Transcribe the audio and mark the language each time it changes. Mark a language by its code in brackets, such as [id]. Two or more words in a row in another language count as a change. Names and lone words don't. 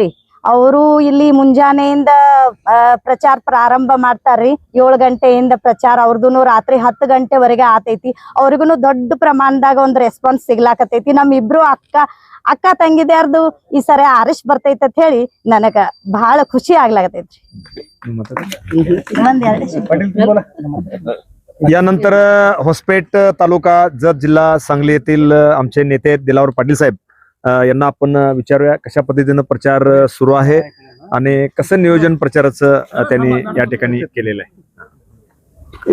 [kn] ಅವರು ಇಲ್ಲಿ ಮುಂಜಾನೆಯಿಂದ ಪ್ರಚಾರ ಪ್ರಾರಂಭ ಮಾಡ್ತಾರ್ರಿ. 7 ಗಂಟೆಯಿಂದ ಪ್ರಚಾರ ಅವ್ರದ್ದು ರಾತ್ರಿ 10 ಗಂಟೆವರೆಗೆ ಆತೈತಿ. ಅವ್ರಿಗೂ ದೊಡ್ಡ ಪ್ರಮಾಣದಾಗ ಒಂದು ರೆಸ್ಪಾನ್ಸ್ ಸಿಗ್ಲಾಕತೈತಿ. ನಮ್ಮಿಬ್ರು ಅಕ್ಕ ತಂಗಿದ್ಯಾರ್ದು ಈ ಸರಿ ಆರಿಸ್ ಬರ್ತೈತಿ ಅಂತ ಹೇಳಿ ನನಗ ಬಹಳ ಖುಷಿ ಆಗ್ಲಾಕತೈತ್ರಿ. [mr] यानंतर होसपेट तालुका जत जिल्हा सांगली येथील आमचे नेते दिलावर पाटील साहेब यांना आपण विचारूया कशा पद्धतीनं प्रचार सुरू आहे आणि कसं नियोजन प्रचाराचं त्यांनी या ठिकाणी केलेलं आहे.